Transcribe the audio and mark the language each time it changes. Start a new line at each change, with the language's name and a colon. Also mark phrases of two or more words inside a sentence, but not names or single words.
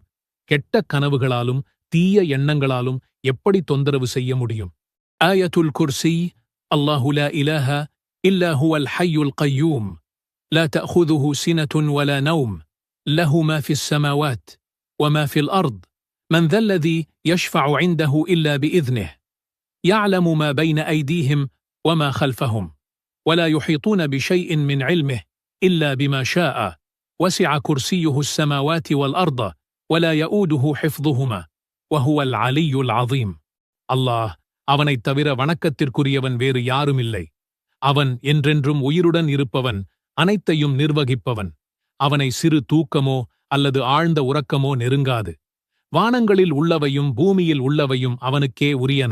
Tamil: கெட்ட கனவுகளாலும் தீய எண்ணங்களாலும் எப்படி தொந்தரவு செய்ய முடியும்?
Arabic: آية الكرسي الله لا إله إلا هو الحي القيوم لا تأخذه سنة ولا نوم له ما في السماوات وما في الأرض من ذا الذي يشفع عنده إلا بإذنه يعلم ما بين أيديهم وما خلفهم ولا يحيطون بشيء من علمه إلا بما شاء وسع كرسيه السماوات والأرض ولا يؤوده حفظهما وهو العلي العظيم.
Tamil: அல்லாஹ், அவனைத் தவிர வணக்கத்திற்குரியவன் வேறு யாருமில்லை. அவன் என்றென்றும் உயிருடன் இருப்பவன், அனைத்தையும் நிர்வகிப்பவன். அவனை சிறு தூக்கமோ அல்லது ஆழ்ந்த உறக்கமோ நெருங்காது. வானங்களில் உள்ளவையும் பூமியில் உள்ளவையும் அவனுக்கே உரியன.